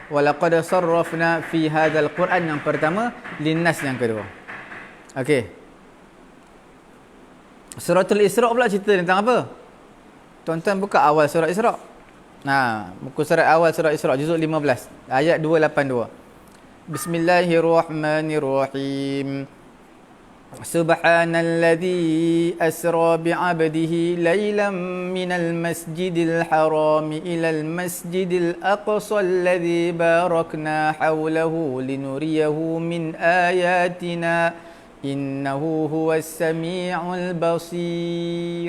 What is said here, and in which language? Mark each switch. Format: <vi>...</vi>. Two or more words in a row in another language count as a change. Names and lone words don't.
<ar>ولقد صرفنا في هذا القرآن,</ar> <ms>yang pertama,</ms> <ar>linnas</ar> <ms>yang kedua. Okey. Suratul Isra pula cerita tentang apa? Tuan-tuan buka awal surah Isra. Muka surat awal surah Isra juzuk 15 ayat 282.</ms> <ar>بسم الله الرحمن الرحيم. سبحان الذي أسرى بعبده ليلا من المسجد الحرام إلى المسجد الأقصى الذي باركنا حوله لنريه من آياتنا إنه هو السميع البصير.</ar>